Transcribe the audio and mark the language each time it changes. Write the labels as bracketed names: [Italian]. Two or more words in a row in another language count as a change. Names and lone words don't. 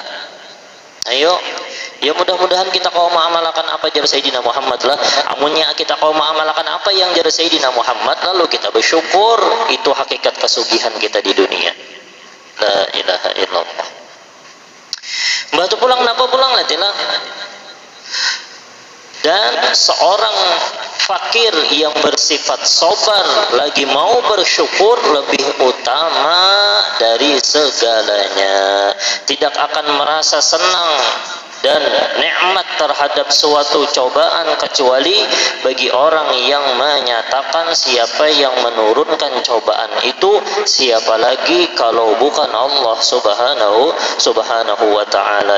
[Banjar] Ayo, ya mudah-mudahan kita kau mengamalkan apa jar Sayyidina Muhammad lah. Amunnya kita kau mengamalkan apa yang jar Sayyidina Muhammad, lalu kita bersyukur. Itu hakikat kesugihan kita di dunia. [Arabic] لا إله إلا الله. [Banjar] Mbah tu pulang napa pulang lah tilah. [Indonesian] Dan seorang fakir yang bersifat sabar lagi mau bersyukur lebih utama dari segalanya. Tidak akan merasa senang dan nikmat terhadap suatu cobaan kecuali bagi orang yang menyatakan siapa yang menurunkan cobaan itu siapa lagi kalau bukan Allah subhanahu wa ta'ala.